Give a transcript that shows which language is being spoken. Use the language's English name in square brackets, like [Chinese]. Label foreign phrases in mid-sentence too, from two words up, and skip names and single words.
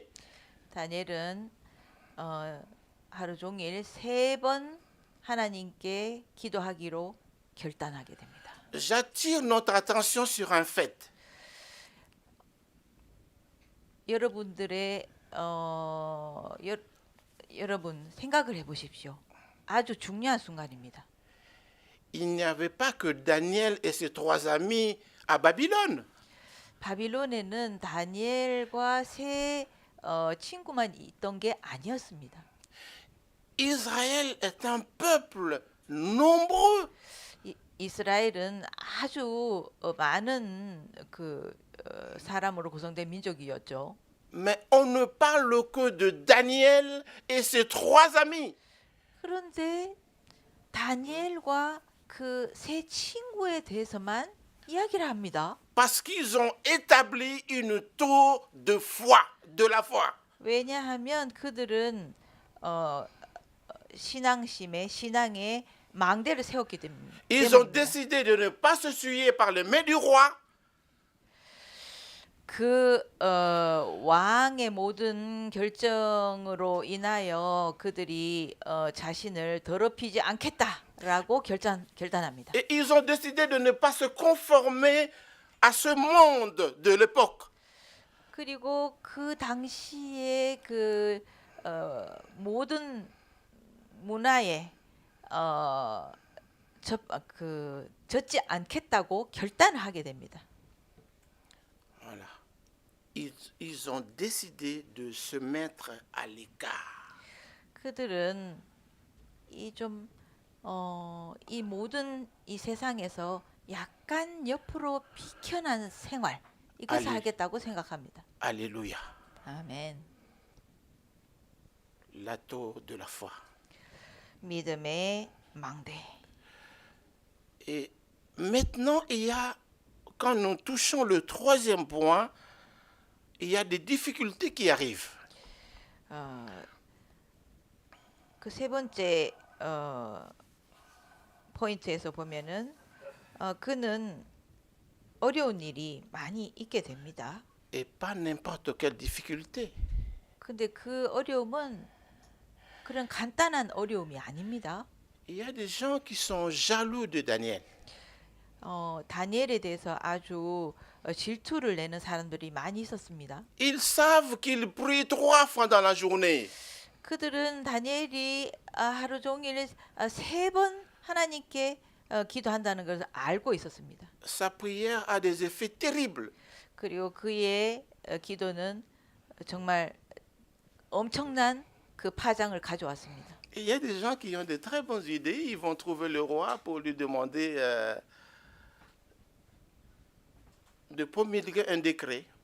[Korean] 다니엘은 하루 종일 3번 하나님께 기도하기로 결단하게 됩니다. [French] J'attire notre attention sur un fait. [Korean] 여러분들의 여러분 생각을 해보십시오. 아주 중요한 순간입니다. [French] Il n'y avait pas que Daniel et ses 3 amis à Babylone. [Korean] 바빌론에는 다니엘과 세 친구만 있던 게 아니었습니다. [French] Israël est un peuple nombreux. [Korean] 이스라엘은 아주 많은 사람으로 구성된 민족이었죠. [French] Mais on ne parle que de Daniel et ses 3 amis. [Korean] 그런데 다니엘과 그 세 친구에 대해서만 이야기를 합니다. [French] Parce qu'ils ont établi une tour de foi, de la foi. [Korean] 왜냐하면 그들은 신앙의 망대를 세웠기 때문입니다. [French] Ils ont décidé de ne pas se souiller par les mains du roi. [Korean] 그 왕의 모든 결정으로 인하여 그들이 자신을 더럽히지 않겠다라고 결단합니다. [French] Et ils ont décidé de ne pas se conformer à ce monde de l'époque. [Korean] 그리고 그 당시에 그 모든 문화에 젖지 않겠다고 결단하게 됩니다. [French] Voilà. Ils ont décidé de se mettre à l'écart. [Korean] 그들은 이 모든 이 세상에서 약간 옆으로 비켜난 생활 이것을 하겠다고 생각합니다. [French] Alléluia. [Korean] 아멘. [French] La tour de la foi. [Korean] 믿음의 망대. [French] Et maintenant, quand nous touchons le 3e point, il y a des difficultés qui arrivent. [Korean] 그 세 번째 포인트에서 보면은 그는 어려운 일이 많이 있게 됩니다. [French] Et pas n'importe quelle difficulté. [Korean] 근데 그 어려움은 그런 간단한 어려움이 아닙니다. [French] Il y a des gens qui sont jaloux de Daniel. [Korean] 다니엘에 대해서 아주 질투를 내는 사람들이 많이 있었습니다. [French] Ils savent qu'il prie 3 fois dans la journée. [Korean] 그들은 다니엘이 하루 종일 3번 하나님께 기도한다는 것을 알고 있었습니다. [French] Sa prière a des effets terribles. [Korean] 그리고 그의 기도는 정말 엄청난 그 파장을 가져왔습니다. [French] Et il y a des gens qui ont de très bonnes idées. Ils vont trouver le roi pour lui demander de promulguer un décret.